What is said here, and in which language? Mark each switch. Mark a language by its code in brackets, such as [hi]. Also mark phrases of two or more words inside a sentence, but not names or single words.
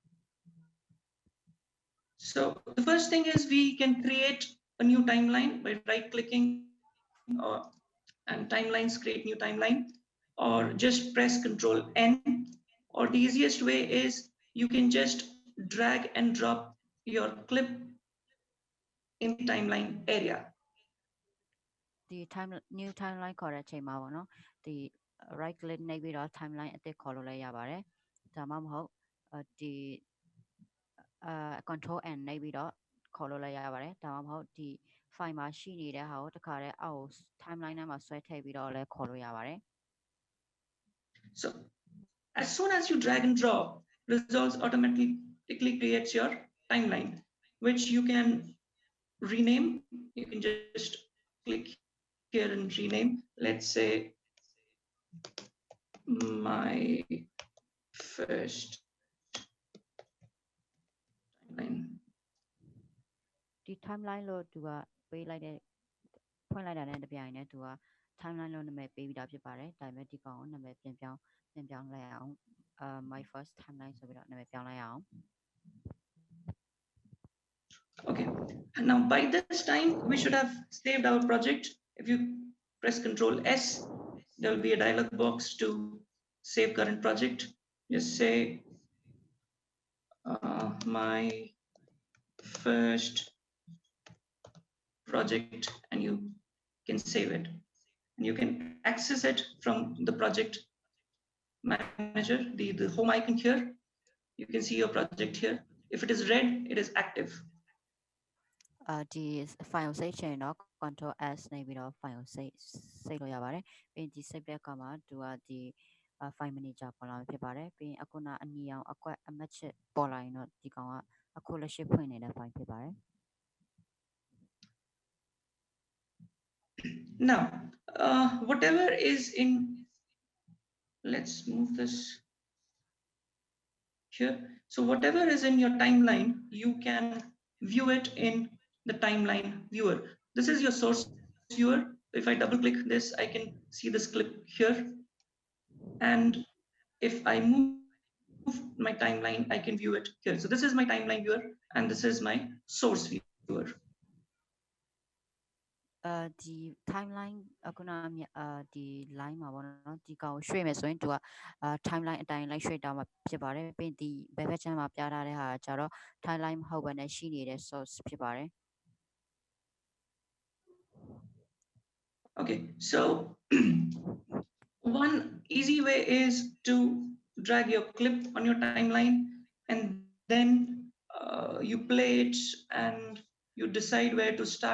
[en] So the first thing is we can create a new timeline by right clicking and timelines, create new timeline, or just press Control N. Or the easiest way is you can just drag and drop your clip in the timeline area. [my] ဒီ [en] new timeline [my] ခေါ်တဲ့အချိန်မှာပေါ့နော်ဒီ [en] right click [my] နှိပ်ပြီးတော့ timeline အသစ်ခေါ်လို့လည်းရပါတယ်ဒါမှမဟုတ်ဒီ [en] control N [my] နှိပ်ပြီးတော့ခေါ်လို့လည်းရပါတယ်ဒါမှမဟုတ်ဒီ file မှာရှိနေတဲ့ဟာကိုတခါတည်းအောက်ကို timeline ထဲမှာဆွဲထည့်ပြီးတော့လည်းခေါ်လို့ရပါတယ် [en] So as soon as you drag and drop, Resolve automatically creates your timeline, which you can rename. You can just click here and rename. Let's say my first timeline. [my] ဒီ timeline လို့သူကပေးလိုက်တဲ့ဖွင့်လိုက်တာနဲ့တပြိုင်တည်းသူက timeline လို့နာမည်ပေးပြီးသားဖြစ်ပါတယ်ဒါပေမဲ့ဒီကောင်ကိုနာမည်ပြန်ပြောင်းလိုက်အောင် [en] my first timeline [my] ဆိုပြီးတော့နာမည်ပြောင်းလိုက်အောင် [en] Okay, and now by this time we should have saved our project. If you press Control S, there will be a dialog box to save current project. Just say my first project and you can save it. And you can access it from the project manager, the home icon here. You can see your project here. If it is red, it is active. [my] ဒီ file ကို save ချင်တော့ [en] control s [my] နှိပ်ပြီးတော့ file ကို save လို့ရပါတယ်ပြီးရင်ဒီ save တဲ့အခါမှာသူကဒီ [en] file manager [my] ပေါ်လာမှာဖြစ်ပါတယ်ပြီးရင်အခုနအနီအောင်အကွက်အမှတ်ချစ်ပေါ်လာရင်တော့ဒီကောင်ကအခုလက်ရှိဖွင့်နေတဲ့ file ဖြစ်ပါတယ် [en] Now whatever is in, let's move this here. So whatever is in your timeline, you can view it in the timeline viewer. This is your source viewer. If I double click this, I can see this clip here. And if I move my timeline, I can view it here. So this is my timeline viewer and this is my source viewer. [my] ဒီ timeline အခုနဒီ line မှာပေါ့နော်ဒီကောင်ရွှေ့မယ်ဆိုရင်သူကtimeline အတိုင်းလိုက်ရွှေ့တောင်းမှာဖြစ်ပါတယ်ပြီးဒီဘယ်ဘက်ချမ်းမှာပြထားတဲ့ဟာကျတော့ timeline မဟုတ်ဘဲနဲ့ရှိနေတဲ့ source ဖြစ်ပါတယ် [en] Okay, so one easy way is to drag your clip on your timeline and then you play it and you decide where to start.